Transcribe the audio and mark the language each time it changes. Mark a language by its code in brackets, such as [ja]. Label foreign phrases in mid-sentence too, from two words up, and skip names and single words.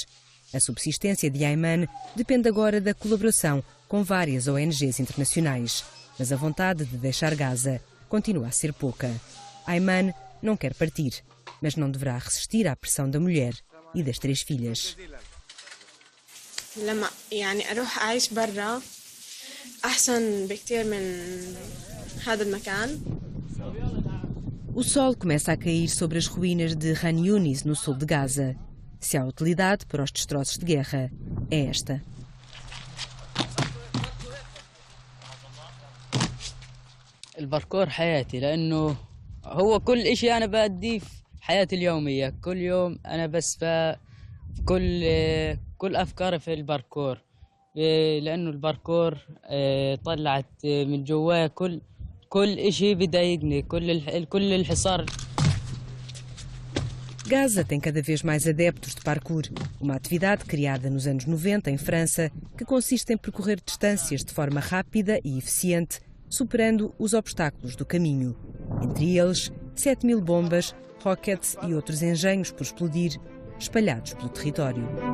[pt] A subsistência de Ayman depende agora da colaboração com várias ONGs internacionais, mas a vontade de deixar Gaza continua a ser pouca. Ayman não quer partir, mas não deverá resistir à pressão da mulher e das 3 filhas. [ar] لما يعني أروح أعيش برا أحسن بكتير من هذا المكان. [pt] O sol começa a cair sobre as ruínas de Khan Yunis, no sul de Gaza. Se há utilidade para os destroços de guerra, é esta. [ar] الباركور حياتي لأنه هو كل إشي أنا بأديه في حياتي اليومية. كل يوم أنا بسبح كل أفكاري في الباركور لأنه الباركور طلعت من جوايا كل إشي بضايقني كل الحصار. [pt] Gaza tem cada vez mais adeptos de parkour, uma atividade criada nos anos 90 em França, que consiste em percorrer distâncias de forma rápida e eficiente, superando os obstáculos do caminho. Entre eles, 7 mil bombas, rockets e outros engenhos por explodir, espalhados pelo território.